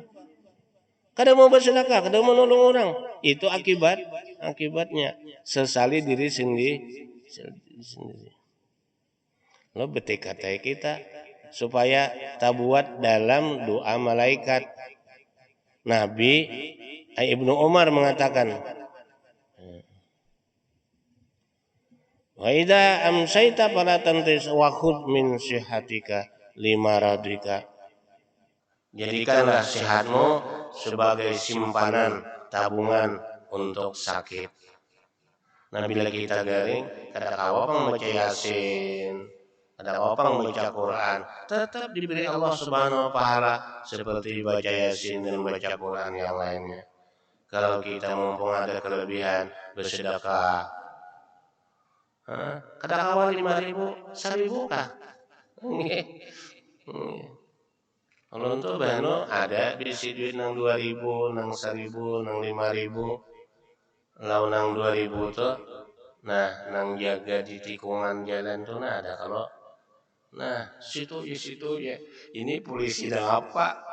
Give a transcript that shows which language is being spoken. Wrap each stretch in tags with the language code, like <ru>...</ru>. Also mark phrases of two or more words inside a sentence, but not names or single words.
<bjn>Kada mau bersedekah, kada mau menolong orang. Itu akibatnya sesali diri sendiri. Lo bertekad kita supaya tabuat dalam doa malaikat. Nabi Ibnu Umar mengatakan,</bjn> <ar>وإذا أمسيت فلا تنتظر وخذ من صحتك لمرضك.</ar> <bjn>Jadikanlah sehatmu sebagai simpanan tabungan untuk sakit. Nah bila kita garing, kada kawa membaca Yasin, kada kawa membaca Quran, tetap diberi Allah</bjn> <ar>سبحانه وتعالى</ar> <bjn>seperti baca Yasin dan baca Quran yang lainnya. Kalau kita mumpung ada kelebihan bersedekah, kada kawa 5.000, 1.000 kah? Kalau untuk bano ada bisi duit nang 2.000, nang 1.000, nang 5.000, lau nang 2.000 tuh, nah nang jaga di tikungan jalan tuh nah ada kalau, nah situ ya, ini polisi dah apa?</bjn>